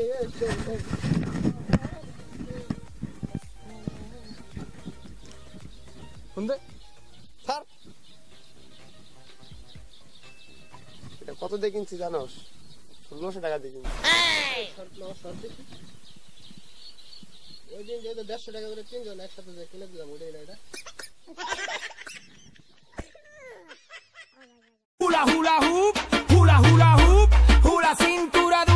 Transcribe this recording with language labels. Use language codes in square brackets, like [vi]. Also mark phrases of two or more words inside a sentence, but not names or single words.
[bn] শুনবে স্যার, এটা কত দিয়ে কিনছি জানোস? 1600 টাকা দিয়ে কিনছি। ওই দিন যেহেতু 150 টাকা করে তিনজন একসাথে যে কিনে দিলাম, ওটাই না এটা? [en] Hula hula hoop, hula hula hoop, hula [es] cintura de